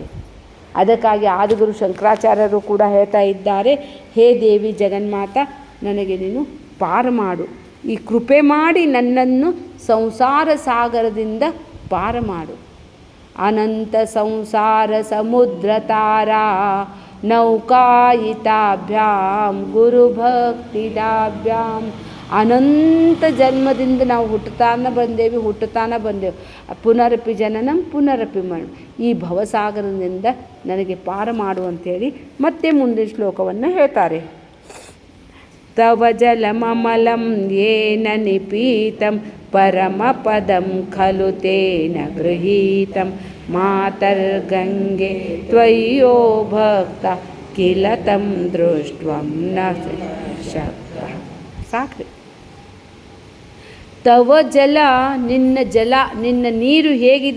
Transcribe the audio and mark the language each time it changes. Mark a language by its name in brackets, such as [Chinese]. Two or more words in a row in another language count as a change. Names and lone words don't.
[Kannada] ಅದಕ್ಕಾಗಿ ಆದಿಗುರು ಶಂಕರಾಚಾರ್ಯರು ಕೂಡ ಹೇಳ್ತಾ ಇದ್ದಾರೆ, ಹೇ ದೇವಿ ಜಗನ್ಮಾತ, ನನಗೆ ನೀನು ಪಾರು ಮಾಡು, ಈ ಕೃಪೆ ಮಾಡಿ ನನ್ನನ್ನು ಸಂಸಾರ ಸಾಗರದಿಂದ ಪಾರು ಮಾಡು. [Sanskrit] ಅನಂತ ಸಂಸಾರ ಸಮುದ್ರ ತಾರಾ ನೌಕಾಯಿತಾಭ್ಯಾಂ ಗುರುಭಕ್ತಿದಾಭ್ಯಾಂ. [Kannada] ಅನಂತ ಜನ್ಮದಿಂದ ನಾವು ಹುಟ್ಟುತ್ತಾನೆ ಬಂದೇವು. [Sanskrit] ಪುನರಪಿ ಜನನಂ ಪುನರಪಿ ಮರಣ. [Kannada] ಈ ಭವಸಾಗರದಿಂದ ನನಗೆ ಪಾರು ಮಾಡು ಅಂಥೇಳಿ ಮತ್ತೆ ಮುಂದಿನ ಶ್ಲೋಕವನ್ನು ಹೇಳ್ತಾರೆ. [Sanskrit] ತವ ಜಲಮಮಲಂ ಯೇನ ನಿಪೀತಂ ಪರಮಪದಂ ಖಲು ತೇನ ಗೃಹೀತಂ ಮಾತರ್ಗಂಗೆ ತ್ವಯ್ಯೋ ಭಕ್ತ ಕಿಲ ತಂ ದೃಷ್ಟ್ವಂ ನ ಶಕ್ತ. [Kannada] ಸಾಕ್ರಿ. [Sanskrit] ತವ ಜಲ, [Kannada] ನಿನ್ನ ನೀರು ಹೇಗಿದೆ?